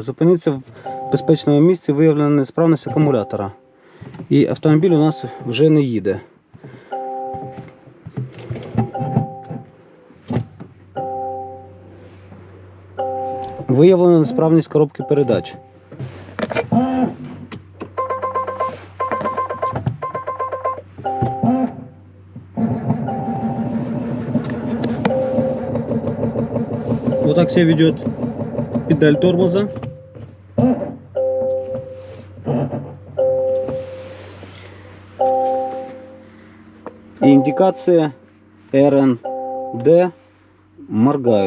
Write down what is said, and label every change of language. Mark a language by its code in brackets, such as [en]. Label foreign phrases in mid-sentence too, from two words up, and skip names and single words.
[uk] Зупинитися в безпечному місці, виявлена несправність акумулятора. І автомобіль у нас вже не їде. Виявлена несправність коробки передач. [ru] Вот так себя ведет педаль тормоза. И индикации РНД моргают.